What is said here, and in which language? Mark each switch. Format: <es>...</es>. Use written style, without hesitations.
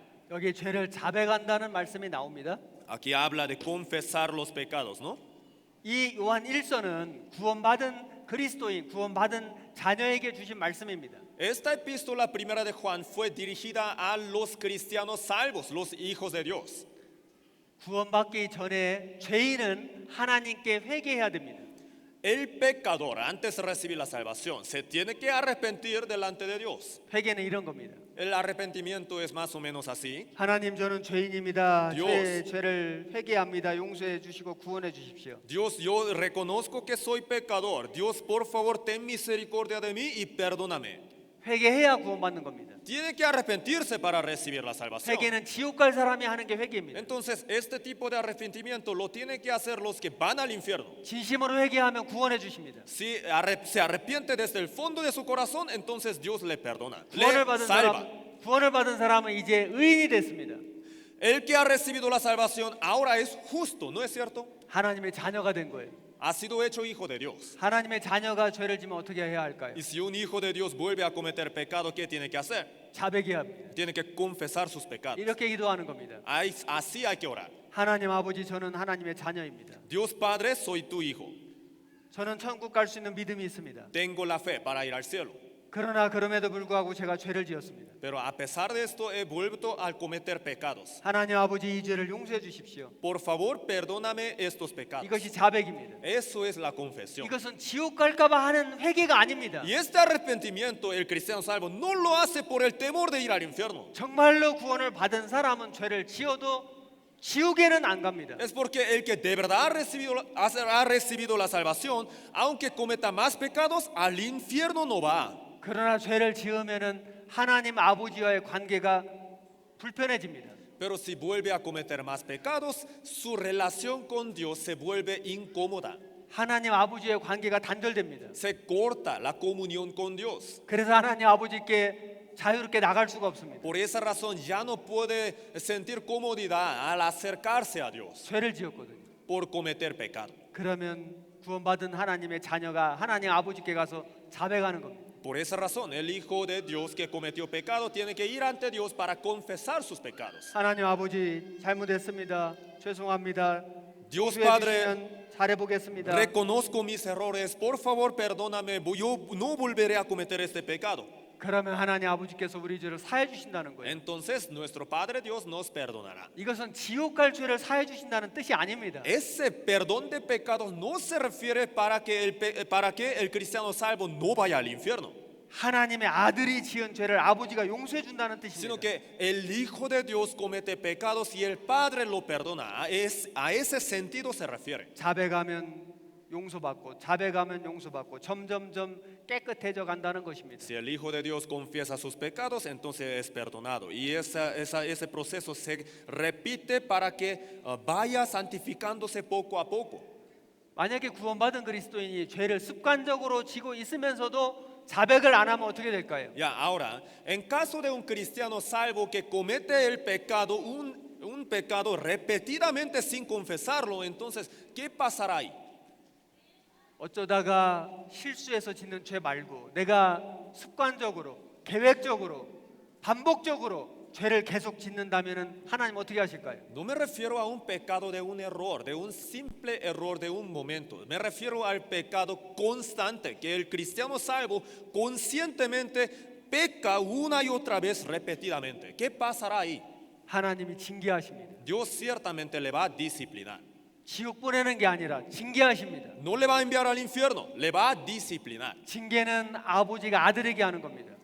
<ko>여기 죄를 자백한다는 말씀이 나옵니다.</ko> <es>Aquí habla de confesar los pecados, ¿no?</es> <ko>이 요한 1서는 구원받은 그리스도인, 구원받은 자녀에게 주신 말씀입니다.</ko> <es>Esta epístola primera de Juan fue dirigida a los cristianos salvos, los hijos de Dios.</es> <ko>구원받기 전에 죄인은 하나님께 회개해야 됩니다.</ko> <es>El pecador, antes de recibir la salvación, se tiene que arrepentir delante de Dios.</es> <ko>회개는 이런 겁니다.</ko> <es>El arrepentimiento es más o menos así.</es> <ko>하나님 저는 죄인입니다.</ko> <es>Dios.</es> <ko>죄를 회개합니다. 용서해 주시고 구원해 주십시오.</ko> <es>Dios, yo reconozco que soy pecador. Dios, por favor, ten misericordia de mí y perdóname.</es> <ko>회개해야 구원받는 겁니다.</ko> <es>Tiene que arrepentirse para recibir la salvación.</es> <ko>회개는 지옥 갈 사람이 하는 게 회개입니다.</ko> <es>Entonces, este tipo de arrepentimiento lo tienen que hacer los que van al infierno.</es> <ko>진심으로 회개하면 구원해 주십니다.</ko> <es>Si se arrepiente desde el fondo de su corazón, entonces Dios le perdona,</es> <ko>구원을</ko> <es>le</es> <ko>받은</ko> <es>salva.</es> <ko>사람, 구원을 받은 사람은 이제 의인이 됐습니다.</ko> <es>El que ha recibido la salvación ahora es justo, ¿no es cierto?</es> <ko>하나님의 자녀가 된 거예요.</ko> <es>ha sido hecho hijo de Dios.</es> <ko>하나님의 자녀가 죄를 지면 어떻게 해야 할까요?</ko> <es>Y si un hijo de Dios vuelve a cometer pecado, ¿qué tiene que hacer?</es> <ko>자백해야 합니다.</ko> <es>Tiene que confesar sus pecados.</es> <ko>이렇게 기도하는 겁니다.</ko> <es>Así hay que orar.</es> <ko>하나님 아버지, 저는 하나님의 자녀입니다.</ko> <es>Dios Padre, soy tu hijo.</es> <ko>저는 천국 갈 수 있는 믿음이 있습니다.</ko> <es>Tengo la fe para ir al cielo.</es> <ko>그러나 그럼에도 불구하고 제가 죄를 지었습니다.</ko> <es>Pero a pesar de esto he vuelto a cometer pecados.</es> <ko>하나님 아버지, 이 죄를 용서해 주십시오.</ko> <es>Por favor, perdóname estos pecados.</es> <ko>이것이 자백입니다.</ko> <es>Eso es la confesión.</es> <ko>이것은 지옥 갈까봐 하는 회개가 아닙니다.</ko> <es>Y este arrepentimiento el cristiano salvo no lo hace por el temor de ir al infierno.</es> <ko>정말로 구원을 받은 사람은 죄를 지어도 지옥에는 안 갑니다.</ko> <es>Es porque el que de verdad ha recibido la salvación, aunque cometa más pecados, al infierno no va.</es> <ko>그러나 죄를 지으면은 하나님 아버지와의 관계가 불편해집니다.</ko> <es>Pero si vuelve a cometer más pecados, su relación con Dios se vuelve incómoda.</es> <ko>하나님 아버지의 관계가 단절됩니다.</ko> <es>Se corta la comunión con Dios.</es> <ko>그래서 하나님 아버지께 자유롭게 나갈 수가 없습니다.</ko> <es>Por esa razón ya no puede sentir comodidad al acercarse a Dios</es> <ko>죄를 지었거든요.</ko> <es>por cometer pecado.</es> <ko>그러면 구원받은 하나님의 자녀가 하나님 아버지께 가서 자백하는 겁니다.</ko> <es>Por esa razón, el Hijo de Dios que cometió pecado tiene que ir ante Dios para confesar sus pecados.</es> <ko>하나님 아버지, 잘못했습니다. 죄송합니다.</ko> <es>Dios</es> <ko>용서해</ko> <es>Padre,</es> <ko>주시면 잘해보겠습니다.</ko> <es>reconozco mis errores, por favor perdóname, yo no volveré a cometer este pecado.</es> <ko>그러면 하나님 아버지께서 우리 죄를 사해 주신다는 거예요.</ko> <es>Entonces nuestro Padre Dios nos perdonará.</es> <ko>이것은 지옥 갈 죄를 사해 주신다는 뜻이 아닙니다.</ko> <es>Ese perdón de pecados no se refiere para que el cristiano salvo no vaya al infierno,</es> <ko>하나님의 아들이 지은 죄를 아버지가 용서해 준다는</ko> <es>sino</es> <ko>뜻입니다.</ko> <es>que el Hijo de Dios comete pecados y el Padre lo perdona. A ese sentido se refiere.</es> <ko>자백하면 용서받고 자백하면 용서받고 점점점 깨끗해져 간다는 것입니다.</ko> <es>Si el Hijo de Dios confiesa sus pecados, entonces es perdonado. Y ese proceso se repite para que vaya santificándose poco a poco.</es> <ko>만약에 구원받은 그리스도인이 죄를 습관적으로 지고 있으면서도 자백을 안 하면 어떻게 될까요?</ko> <es>Ya, ahora, en caso de un cristiano salvo que comete el pecado, un pecado repetidamente sin confesarlo, entonces, ¿qué pasará ahí?</es> <ko>어쩌다가 실수해서 짓는 죄 말고 내가 습관적으로 계획적으로 반복적으로 죄를 계속 짓는다면은 하나님 어떻게 하실까요?</ko> <es>No me refiero a un pecado de un error, de un simple error de un momento. Me refiero al pecado constante, que el cristiano salvo conscientemente peca una y otra vez repetidamente. ¿Qué pasará ahí?</es> <ko>하나님이 징계하십니다.</ko> <es>Dios ciertamente le va a disciplinar.</es> <ko>지옥 보내는 게 아니라 징계하십니다.</ko> <es>No le va a enviar al infierno, le va a disciplinar.</es> <ko>징계는 아버지가 아들에게 하는 겁니다.</ko>